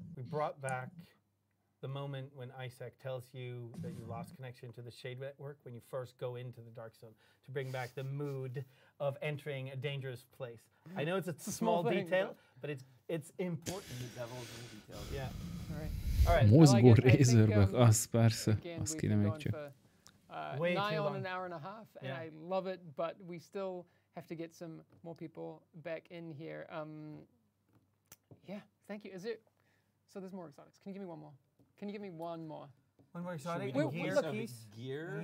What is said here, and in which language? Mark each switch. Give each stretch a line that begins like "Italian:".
English: We brought back the moment when Isaac tells you that you lost connection to the Shade Network when you first go into the Dark Zone, to bring back the mood of entering a dangerous place. I know it's a small detail, but it's important. The devil's in the details. Yeah. All right.
Hungarian: Mozgó Razorback, az persze, azt kéne még csak.
English: Nigh on an hour and a half, and I love it, but we still have to get some more people back in here. Yeah, thank you. Is it? So there's more exotics. Can you give me one more? Can you give me one more? One more exotic? Gear?